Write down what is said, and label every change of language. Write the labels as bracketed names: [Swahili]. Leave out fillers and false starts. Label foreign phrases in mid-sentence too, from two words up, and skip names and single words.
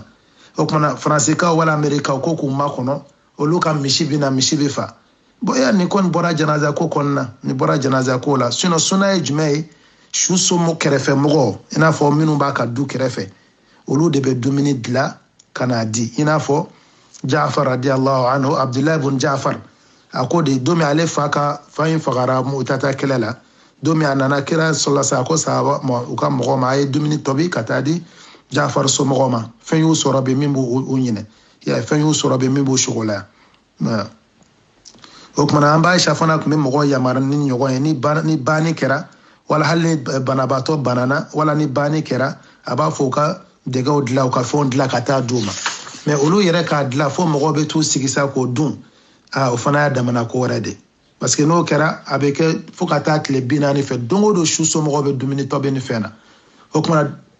[Bambara] o kuma na Faransikaw wala Amerikaw ko k'u makɔnɔ olu ka misi bɛ na misi bɛ fa bon nin kɔni bɔra janaza ko kɔnɔna na nin bɔra janaza ko la sinon sunna ye jumɛn ye su somɔgɔ kɛrɛfɛ mɔgɔw i n'a fɔ minnu b'a ka du kɛrɛfɛ olu de bɛ dumuni dilan ka n'a di i n'a fɔ Ja'far [Arabic] رضي الله عنه [Bambara] Abdullah ibn Ja'far a ko de don min ale fa in fagara Mu'tata kɛlɛ la don min a nana kira sallallahu ko sahaba u ka mɔgɔ ma a ye dumuni tobi ka taa di Ja'far somɔgɔw ma fɛn y'u sɔrɔ bɛ min b'u ɲinɛ fɛn y'u sɔrɔ bɛ min b'u sogola o kumana an b'a fana tun bɛ mɔgɔw yamaruya ni ɲɔgɔn ye ni banni kɛra wala hali ni banabaatɔ banana wala ni banni kɛra a b'a fɔ u ka dɛgɛw dilan u ka fɛnw dilan ka taa d'u ma mais olu yɛrɛ k'a dilan fo mɔgɔw bɛ t'u sigi sa k'o dun o fana y'a damana ko wɛrɛ de [French] parce que [Bambara] n'o kɛra a bɛ kɛ fo ka taa tile 40 fɛ don o don su somɔgɔw bɛ dumuni tobi ni fɛn na o kumana